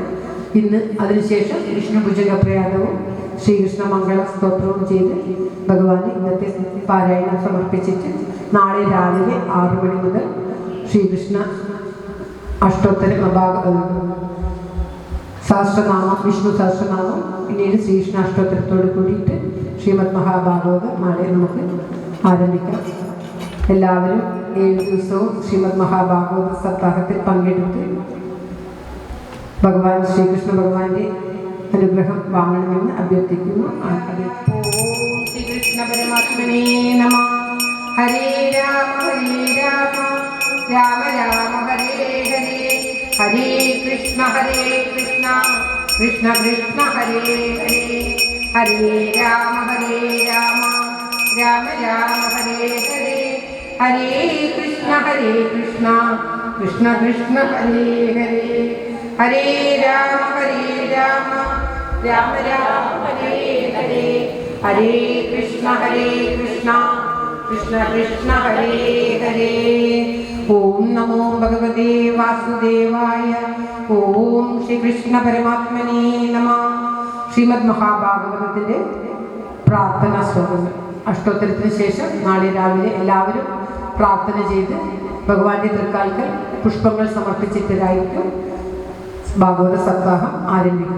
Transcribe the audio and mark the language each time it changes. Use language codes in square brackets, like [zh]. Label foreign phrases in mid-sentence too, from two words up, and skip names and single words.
[ml] ഇന്ന് അതിനുശേഷം വിഷ്ണു ഭുജംഗ പ്രയാഗവും ശ്രീകൃഷ്ണ മംഗള സ്തോത്രവും ചെയ്ത് ഭഗവാന് ഇന്നത്തെ പാരായണം സമർപ്പിച്ചിട്ട് നാളെ രാവിലെ 6 മണി മുതൽ ശ്രീകൃഷ്ണ അഷ്ടോത്തരം സഹസ്രനാമം വിഷ്ണു സഹസ്രനാമം പിന്നീട് ശ്രീകൃഷ്ണ അഷ്ടോത്തരത്തോട് കൂടിയിട്ട് ശ്രീമദ് മഹാഭാഗവതം നാളെ നമുക്ക് ആരംഭിക്കാം. എല്ലാവരും 7 ദിവസവും ശ്രീമദ് മഹാഭാഗവത സപ്താഹത്തിൽ പങ്കെടുത്ത് ഭഗവാൻ ശ്രീകൃഷ്ണ ഭഗവാന്റെ അനുഗ്രഹം വാങ്ങണമെന്ന് അഭ്യർത്ഥിക്കുന്നു. [sa] श्रीकृष्ण परमात्मने नमः. ഹരേ രാമ രാമ രാമ ഹരേ ഹരേ, ഹരേ കൃഷ്ണ കൃഷ്ണ കൃഷ്ണ ഹരേ ഹരേ, ഹരേ രാമ രാമ രാമ ഹരേ ഹരേ, ഹരേ കൃഷ്ണ കൃഷ്ണ കൃഷ്ണ ഹരേ ഹരേ, ഹരേ രാമ രാമ ഹരേ ഹരേ, ഹരേ കൃഷ്ണ കൃഷ്ണ കൃഷ്ണ ഹരേ ഹരേ. ॐ नमो भगवते वासुदेवाय. ॐ श्रीकृष्ण परमात्मने नमः. [ml] ശ്രീമദ് മഹാഭാഗവതത്തിൻ്റെ പ്രാർത്ഥനാ ശ്ലോകങ്ങൾ അഷ്ടോത്തരത്തിന് ശേഷം നാളെ രാവിലെ എല്ലാവരും പ്രാർത്ഥന ചെയ്ത് ഭഗവാന്റെ തൃക്കാൽക്കൽ പുഷ്പങ്ങൾ സമർപ്പിച്ചിട്ടതായിരിക്കും ഭാഗവത സപ്താഹം ആരംഭിക്കുക.